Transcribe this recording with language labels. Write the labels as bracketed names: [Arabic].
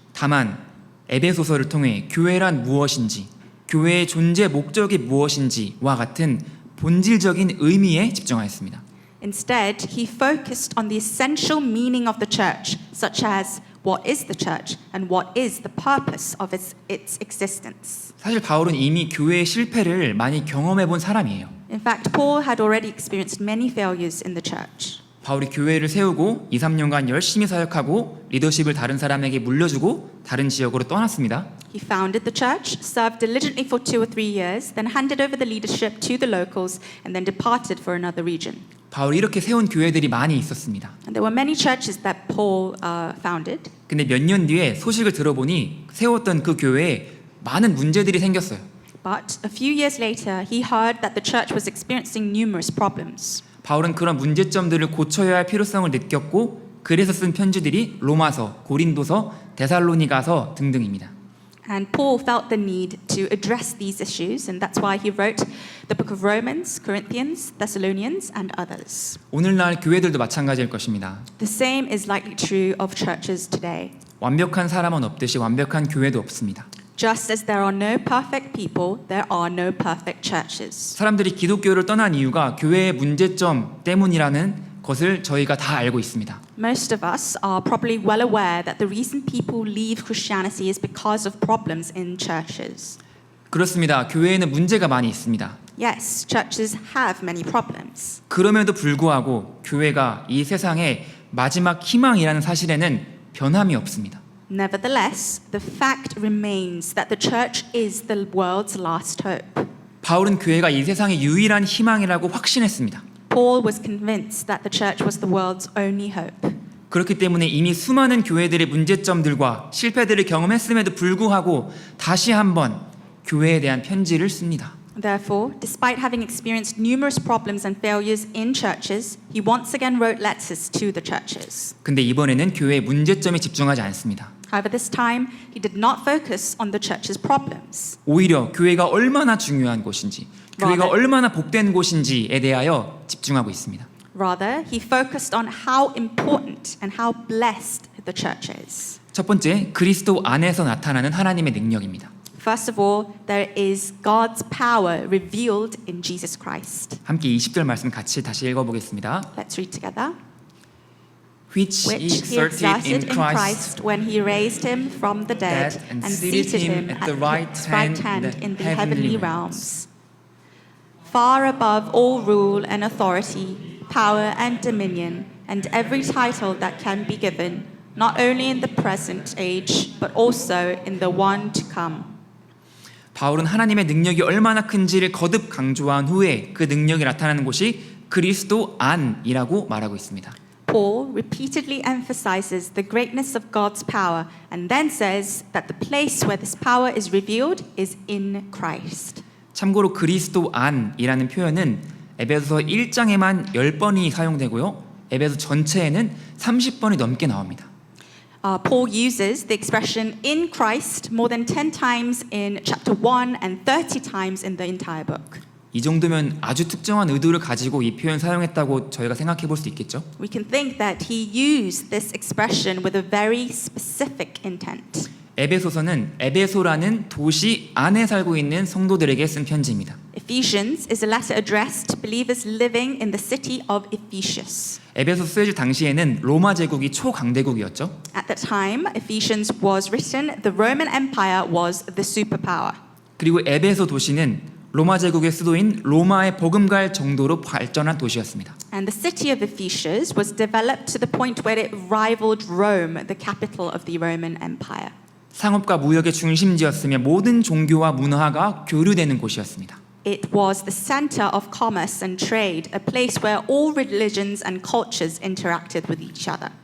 [Korean] 다만 에베소서를 통해 교회란 무엇인지, 교회의 존재 목적이 무엇인지와 같은 본질적인 의미에 집중하였습니다. [English] Instead, he focused on the essential meaning of the church, such as what is the church and what is the purpose of its existence. [Korean] 사실 바울은 이미 교회의 실패를 많이 경험해 본 사람이에요. [English] In fact, Paul had already experienced many failures in the church. [Korean] 바울이 교회를 세우고 2, 3년간 열심히 사역하고 리더십을 다른 사람에게 물려주고 다른 지역으로 떠났습니다. [English] He founded the church, served diligently for 2 or 3 years, then handed over the leadership to the locals, and then departed for another region. [Korean] 바울이 이렇게 세운 교회들이 많이 있었습니다. [English] And there were many churches that Paul founded. [Korean] 근데 몇 년 뒤에 소식을 들어보니 세웠던 그 교회에 많은 문제들이 생겼어요. [English] But a few years later, he heard that the church was experiencing numerous problems. [Korean] 바울은 그런 문제점들을 고쳐야 할 필요성을 느꼈고 그래서 쓴 편지들이 로마서, 고린도서, 데살로니가서 등등입니다. [English] And Paul felt the need to address these issues, and that's why he wrote the book of Romans, Corinthians, Thessalonians, and others. [Korean] 오늘날 교회들도 마찬가지일 것입니다. [English] The same is likely true of churches today. [Korean] 완벽한 사람은 없듯이 완벽한 교회도 없습니다. [English] Just as there are no perfect people, there are no perfect churches. [Korean] 사람들이 기독교를 떠난 이유가 교회의 문제점 때문이라는 것을 저희가 다 알고 있습니다. [English] Most of us are probably well aware that the reason people leave Christianity is because of problems in churches. [Korean] 그렇습니다. 교회에는 문제가 많이 있습니다. [English] Yes, churches have many problems. [Korean] 그럼에도 불구하고 교회가 이 세상의 마지막 희망이라는 사실에는 변함이 없습니다. [English] Nevertheless, the fact remains that the church is the world's last hope. [Korean] 바울은 교회가 이 세상의 유일한 희망이라고 확신했습니다. [English] Paul was convinced that the church was the world's only hope. [Korean] 그렇기 때문에 이미 수많은 교회들의 문제점들과 실패들을 경험했음에도 불구하고 다시 한번 교회에 대한 편지를 씁니다. [English] Therefore, despite having experienced numerous problems and failures in churches, he once again wrote letters to the churches. [Korean] 근데 이번에는 교회의 문제점에 집중하지 않습니다. [English] However, this time he did not focus on the church's problems. [Korean] 오히려 교회가 얼마나 중요한 곳인지, 교회가 [English] Rather- [Korean] 얼마나 복된 곳인지에 대하여 집중하고 있습니다. [English] Rather, he focused on how important and how blessed the church is. [Korean] 첫 번째, 그리스도 안에서 나타나는 하나님의 능력입니다. [English] First of all, there is God's power revealed in Jesus Christ. [Korean] 함께 20절 말씀 같이 다시 읽어보겠습니다. [English] Let's read together. Which he Which he exerted in exerted in Christ when he raised him from the dead and seated him at the right hand in the heavenly realms, far above all rule and authority, power and dominion, and every title that can be given, not only in the present age, but also in the one to come. [Korean] 바울은 하나님의 능력이 얼마나 큰지를 거듭 강조한 후에 그 능력이 나타나는 곳이 그리스도 안이라고 말하고 있습니다. [English] Paul repeatedly emphasizes the greatness of God's power and then says that the place where this power is revealed is in Christ. [Korean] 참고로 그리스도 안이라는 표현은 에베소서 1장에만 10번이 사용되고요. 에베소 전체에는 30번이 넘게 나옵니다. [English] Paul uses the expression in Christ more than 10 times in chapter 1 and 30 times in the entire book. [Korean] 이 정도면 아주 특정한 의도를 가지고 이 표현 사용했다고 저희가 생각해 볼 수 있겠죠? [English] We can think that he used this expression with a very specific intent. [Korean] 에베소서는 에베소라는 도시 안에 살고 있는 성도들에게 쓴 편지입니다. [English] Ephesians is a letter addressed to believers living in the city of Ephesus. [Korean] 에베소 쓰여질 당시에는 로마 제국이 초강대국이었죠. [English] At the time Ephesians was written, the Roman Empire was the superpower. [Korean] 그리고 에베소 도시는 로마 제국의 수도인 로마에 버금갈 정도로 발전한 도시였습니다. [English] And the city of Ephesus was developed to the point where it rivaled Rome, the capital of the Roman Empire. [Korean] 상업과 무역의 중심지였으며 모든 종교와 문화가 교류되는 곳이었습니다. [English] It was the center of commerce and trade, a place where all religions and cultures interacted with each other.